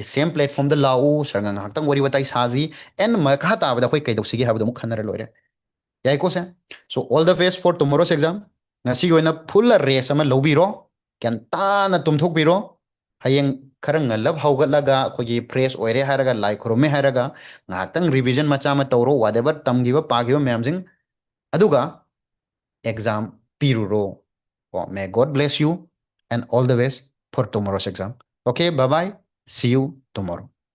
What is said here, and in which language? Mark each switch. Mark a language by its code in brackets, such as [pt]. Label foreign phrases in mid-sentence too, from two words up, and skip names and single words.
[mni] ꯁꯦꯝ ꯄ꯭ꯂꯦꯠꯐꯣꯝꯗ ꯂꯥꯛꯎ ꯁꯥꯔꯒ ꯉꯥꯏꯍꯥꯛꯇꯪ ꯋꯥꯔꯤ ꯋꯥꯇꯥꯏ ꯁꯥꯁꯤ ꯑꯦꯟ ꯃꯈꯥ ꯇꯥꯕꯗ ꯑꯩꯈꯣꯏ ꯀꯩꯗꯧꯁꯤꯒꯦ ꯍꯥꯏꯕꯗꯣ ꯑꯃꯨꯛ ꯈꯟꯅꯔ ꯂꯣꯏꯔꯦ ꯌꯥꯏꯀꯣ ꯁꯦ ꯁꯣ [en] all the best for tomorrow's exam [mni] ꯉꯁꯤꯒꯤ ꯑꯣꯏꯅ [en] full rest [mni] ꯑꯃ ꯂꯧꯕꯤꯔꯣ ꯒ꯭ꯌꯥꯟ ꯇꯥꯅ ꯇꯨꯝꯊꯣꯛꯄꯤꯔꯣ ꯍꯌꯦꯡ ꯈꯔ ꯉꯜꯂꯞ ꯍꯧꯒꯠꯂꯒ ꯑꯩꯈꯣꯏꯒꯤ ꯐ꯭ꯔꯦꯁ ꯑꯣꯏꯔꯦ ꯍꯥꯏꯔꯒ ꯂꯥꯏ ꯈꯨꯔꯨꯝꯃꯦ ꯍꯥꯏꯔꯒ ꯉꯥꯏꯍꯥꯛꯇꯪ ꯔꯤꯚꯤꯖꯟ ꯃꯆꯥ ꯑꯃ ꯇꯧꯔꯣ ꯋꯥꯠꯑꯦꯚꯔ ꯇꯝꯈꯤꯕ ꯄꯥꯈꯤꯕ ꯃꯌꯥꯝꯁꯤꯡ ꯑꯗꯨꯒ exam piruro. [en] May God bless you and all the best for tomorrow's exam. Okay, bye bye. See you tomorrow.